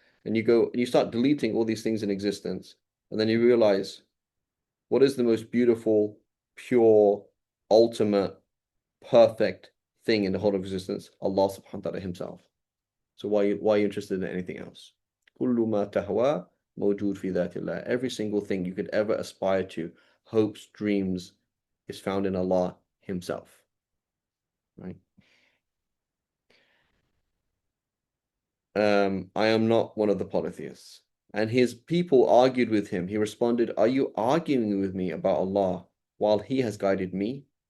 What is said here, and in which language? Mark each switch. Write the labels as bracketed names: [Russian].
[English] And you go and you start deleting all these things in existence, and then you realize, what is the most beautiful, pure, ultimate, perfect thing in the whole of existence? Allah subhanahu wa ta'ala himself. So why are you interested in anything else? [Arabic] كل ما تهوى موجود في ذات الله. [English] Every single thing you could ever aspire to, hopes, dreams, is found in Allah himself. Right? I am not one of the polytheists. And his people argued with him. He responded, "Are you arguing with me about Allah while he has guided me?